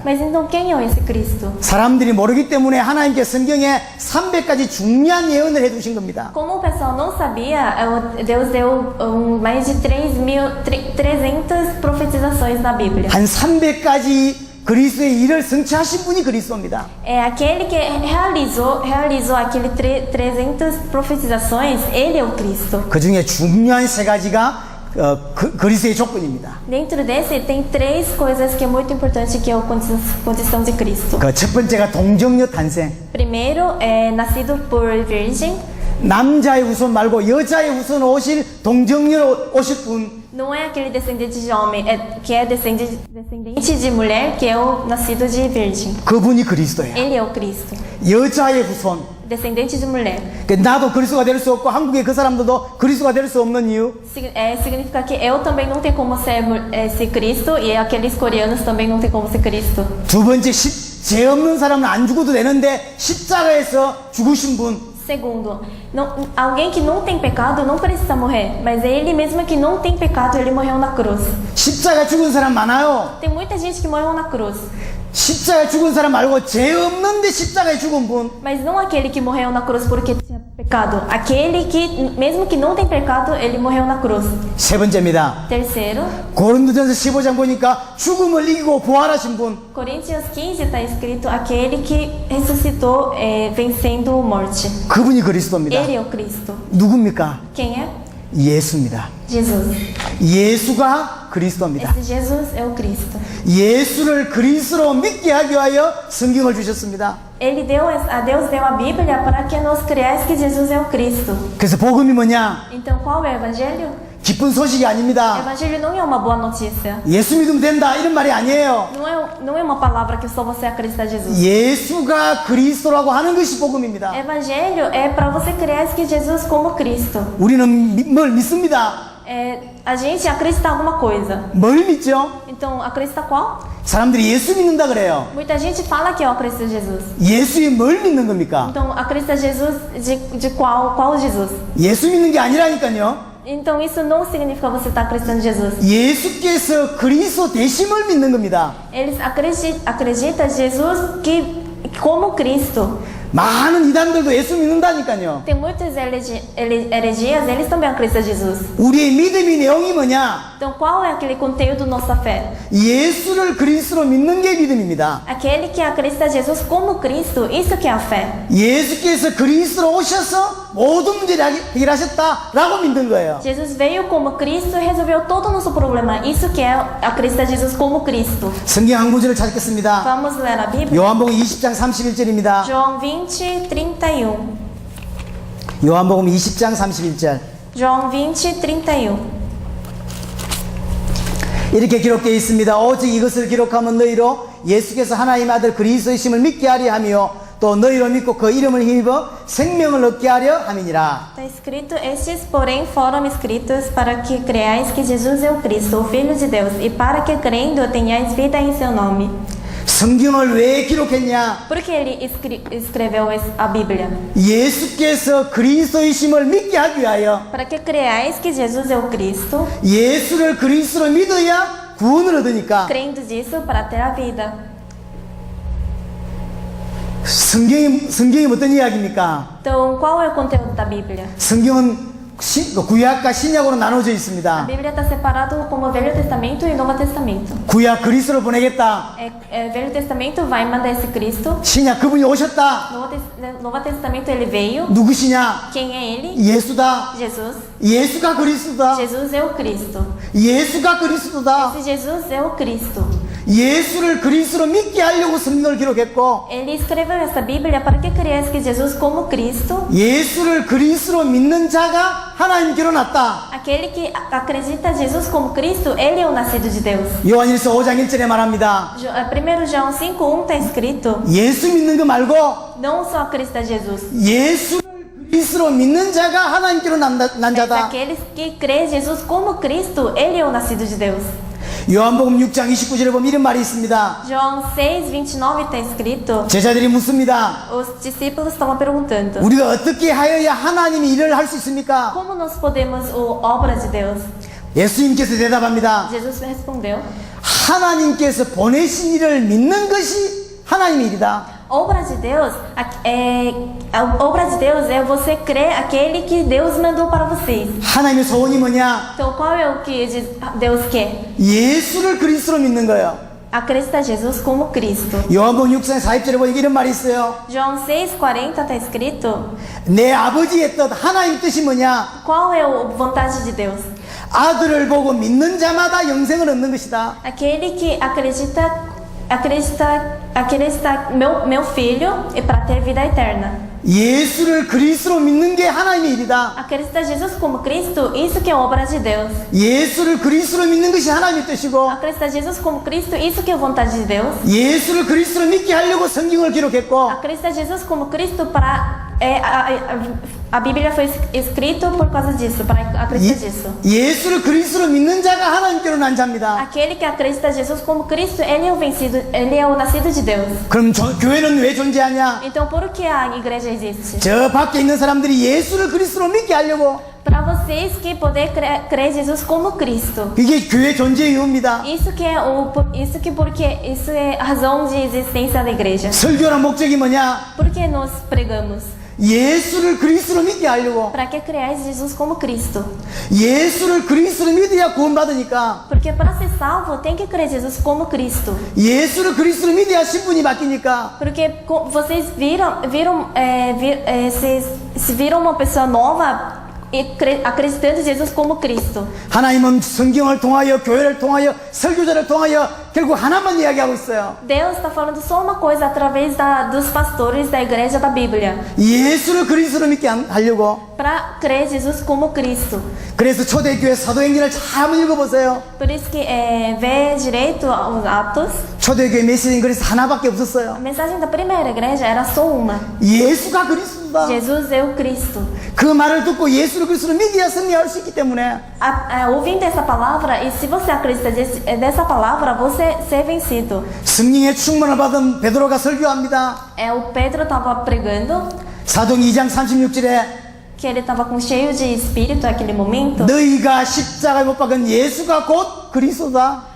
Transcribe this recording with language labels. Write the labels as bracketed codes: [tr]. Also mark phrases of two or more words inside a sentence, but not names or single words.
[pt] Mas então quem é esse Cristo? [ko] 사람들이 모르기 때문에 하나님께 성경에 300가지 중요한 예언을 해두신 겁니다. [pt] Como o pessoal não sabia, Deus deu mais de 300 profetizações na Bíblia. [ko] 한 300가지 그리스도의 일을 성취하신 분이 그리스도입니다. [pt] É aquele que realizou aquele 300 profetizações, ele é o Cristo. [ko] 그 중에 중요한 3가지가 그리스도의 조건입니다. [pt] Dentro desse tem 3 coisas que é muito importante, que é a condição de Cristo. [ko] 그 첫 번째가 동정녀 탄생. [pt] Primeiro, é nascido por virgem. [ko] 남자의 후손 말고 여자의 후손 오실 동정녀로 오실 분. [pt] Não é aquele descendente de homem, que é descendente de mulher, que é o nascido de virgem. [ko] 그분이 그리스도예요. [pt] Ele é o Cristo. [ko] 여자의 후손. [pt] Descendente de mulher. [ko] 나도 그리스도가 될 수 없고 한국의 그 사람들도 그리스도가 될 수 없는 이유. [pt] Significa que eu também não tenho como ser Cristo, e aqueles coreanos também não tem como ser Cristo. [ko] 두 번째 죄 없는 사람은 안 죽어도 되는데 십자가에서 죽으신 분. [pt] Segundo, alguém que não tem pecado não precisa morrer, mas é ele mesmo que não tem pecado, ele morreu na cruz. [ko] 십자가 죽은 사람 많아요. [pt] Tem muita gente que morreu na cruz, [ko] 십자가 죽은 사람 말고 죄 없는데 십자가에 죽은 분. [pt] mas não aquele que morreu na cruz porque tinha pecado. Aquele que, mesmo que não tem pecado, ele morreu na cruz. [ko] 세 번째입니다. [pt] Terceiro, [ko] 고린도전서 15장 보니까 죽음을 이기고 부활하신 분. [pt] Coríntios 15 está escrito aquele que ressuscitou vencendo a morte. [ko] 그분이 그리스도입니다. [pt] Ele é o Cristo. [ko] 누굽니까? [pt] Quem é? [ko] 예수입니다. [pt] Jesus. [ko] 예수가 그리스도입니다. [pt] Esse Jesus é o Cristo. [ko] 예수를 그리스도로 믿게 하기 위하여 성경을 주셨습니다. [pt] Ele deu, a Deus deu a Bíblia para que nós creiamos que Jesus é o Cristo. [ko] 그래서 복음이 뭐냐? [pt] Então qual é o Evangelho? [ko] 기쁜 소식이 [pt] O [ko] 아닙니다. [pt] Evangelho não é uma boa notícia. [ko] 예수 믿으면 된다 이런 말이 아니에요. [pt] Não é uma palavra que só você acredita em Jesus. [ko] 예수가 그리스도라고 하는 것이 복음입니다. [pt] Evangelho é para você crer que Jesus como Cristo. [ko] 우리는 뭘 믿습니다. [pt] A gente acredita em alguma coisa. [ko] 뭘 믿죠? [pt] Então, acredita qual? [ko] 사람들이 예수 믿는다 그래요. [pt] Muita gente fala que eu acredito em Jesus. [ko] 예수의 뭘 믿는 겁니까? [pt] Então, acredita em Jesus de qual Jesus? [ko] 예수 믿는 게 아니라니까요. [pt] Então, isso não significa você estar acreditando em Jesus. [ko] 예수께서 그리스도 되심을 믿는 겁니다. [pt] Eles acreditam em Jesus como Cristo. [ko] 많은 이단들도 예수 믿는다니까요. [pt] Tem muitas heresias, eles também acreditam em Jesus. [ko] 우리의 믿음의 내용이 뭐냐? [pt] Então, qual é aquele conteúdo da nossa fé? [ko] 예수를 그리스도로 믿는 게 믿음입니다. [pt] Aquele que acredita em Jesus como Cristo, isso que é a fé. [ko] 예수께서 그리스도로 오셔서 모든 문제를 해결하셨다라고 믿는 거예요. [pt] Jesus veio como Cristo e resolveu todo o nosso problema. Isso que é acreditar em Jesus como Cristo. [ko] 성경 한 구절을 찾겠습니다. [pt] Vamos ler a Bíblia? [ko] 요한복음 20장 31절입니다. [pt] João 20, 31. [ko] 요한복음 20장 31절. [pt] João 20, 31. [ko] 이렇게 기록되어 있습니다. 오직 이것을 기록하면 너희로 예수께서 하나님의 아들 그리스도이심을 믿게 하려 하며 또 너희로 믿고 그 이름을 힘입어 생명을 얻게 하려 함이니라. [pt] Está escrito: Estes, porém, foram escritos para que creais que Jesus é o Cristo, o Filho de Deus, e para que crendo tenhais vida em seu nome. [ko] 성경을 왜 기록했냐? [pt] Por que ele escreveu a Bíblia? [ko] 예수께서 그리스도이심을 믿게 하기 위하여 [pt] Para que creais que Jesus é o Cristo, [ko] 예수를 그리스도로 믿어야 구원을 얻으니까 [pt] crendo disso para ter a vida. [ko] 성경이 어떤 이야기입니까? [pt] Então, qual é o conteúdo da Bíblia? [ko] 성경은 구약과 신약으로 나눠져 [pt] A [ko] 있습니다. [pt] Bíblia está separada como Velho Testamento e Novo Testamento. [ko] 구약 그리스도를 보내겠다. [pt] Velho Testamento vai mandar esse Cristo. [ko] 신약 그분이 오셨다. [pt] Novo Testamento ele veio. [ko] 누구시냐? [pt] Quem é ele? [ko] 예수다. [pt] Jesus. [ko] 예수가 그리스도다. [pt] Jesus é o Cristo. [ko] 예수가 그리스도다. [pt] Esse Jesus é o Cristo. [ko] 예수를 그리스도로 믿게 하려고 성경을 기록했고 [pt] Ele escreveu essa Bíblia para que cresça que Jesus como Cristo, [ko] 예수를 그리스도로 믿는 자가 하나님께로 났다. [pt] aquele que acredita em Jesus como Cristo, ele é o nascido de Deus. [ko] 요한일서 5장 1절에 말합니다. [pt] 1 João 5:1 está escrito: [ko] 예수 믿는 거 말고 [pt] não só acredita em Jesus, [ko] 예수를 그리스도로 믿는 자가 하나님께로 난 [pt] mas [ko] 자다. [pt] aqueles que creem em Jesus como Cristo, ele é o nascido de Deus. [ko] 요한복음 6장 29절에 보면 이런 말이 있습니다. [pt] João 6:29 está escrito: [ko] 제자들이 묻습니다. [pt] os discípulos estavam perguntando: [ko] 우리가 어떻게 하여야 하나님이 일을 할 수 있습니까? [pt] como nós podemos obra de Deus? [ko] 예수님께서 대답합니다. [pt] Jesus respondeu: [ko] 하나님께서 보내신 일을 믿는 것이 하나님의 일이다. [pt] Obra de Deus a obra de Deus é você crer aquele que Deus mandou para vocês. [ko] 하나님의 소원이 뭐냐? [pt] Então qual é o que Deus quer? [ko] 예수를 그리스도로 믿는 거예요. [pt] Acreditar Jesus como Cristo. [ko] 요한복음 6장 40절에 보니까 이런 말이 있어요. [pt] João 6:40 está escrito: [ko] 내 아버지의 뜻, 하나님의 뜻이 뭐냐? [pt] qual é a vontade de Deus? [ko] 아들을 보고 믿는 자마다 영생을 얻는 것이다. [pt] Aquele que acredita meu filho é para ter vida eterna. [ko] 예수를 그리스도로 믿는 게 하나님의 일이다. [pt] Acreditar Jesus como Cristo, isso que é obra de Deus. [ko] 예수를 그리스도로 믿는 것이 하나님의 뜻이고 [pt] Acreditar Jesus como Cristo, isso que é vontade de Deus. [ko] 예수를 그리스도로 믿게 하려고 성경을 기록했고 [pt] Acreditar Jesus como Cristo para A Bíblia foi escrita por causa disso, para acreditar disso. [ko] 예수를 그리스도로 믿는 자가 하나님께로 난 자입니다. [pt] Aquele que acredita em Jesus como Cristo, ele é o vencido, ele é o nascido de Deus. [ko] 그럼 교회는 왜 존재하냐? [pt] Então, por que a igreja existe? [ko] 저 밖에 있는 사람들이 예수를 그리스도로 믿게 하려고. [pt] Para vocês que poder crer em Jesus como Cristo. [ko] 이게 교회 존재 이유입니다. [pt] Isso que é isso é a razão de existência da igreja. [ko] 설교의 목적이 뭐냐? [pt] Por que nós pregamos? [ko] 예수를 그리스도로 믿게 하려고. [pt] Para que creais Jesus como Cristo? [ko] 예수를 그리스도로 믿어야 구원받으니까. [pt] Porque para ser salvo tem que crer Jesus como Cristo. [ko] 예수를 그리스도로 믿어야 신분이 바뀌니까. [pt] Porque vocês se viram uma pessoa nova e acreditando em Jesus como Cristo. [ko] 하나님은 성경을 통하여 교회를 통하여 설교자를 통하여 결국 하나만 이야기하고 있어요. [pt] Deus está falando só uma coisa através dos pastores da igreja da Bíblia. [ko] 예수를 그리스도로 믿게 하려고. [pt] Para crer Jesus como Cristo. [ko] 그래서 초대교회 사도행전을 잘 한번 읽어보세요. [pt] Por isso que vê direito os Atos. [ko] 초대교회 메시지는 그래서 하나밖에 없었어요. [pt] A mensagem da primeira igreja era só uma. [ko] 예수가 그리스도다. [pt] Jesus é o Cristo. [ko] 그 말을 듣고 예수를 그리스도로 믿어야 승리할 수 있기 때문에 [pt] Ouvindo essa palavra, e se você acredita dessa palavra, você ser vencido. [ko] 성령의 충만을 받은 베드로가 설교합니다. [pt] O Pedro estava pregando, [ko] 사도행 2장 36절에 [pt] que ele estava cheio de espírito naquele momento. [ko] 너희가 십자가에 못 박은 예수가 곧 그리스도다.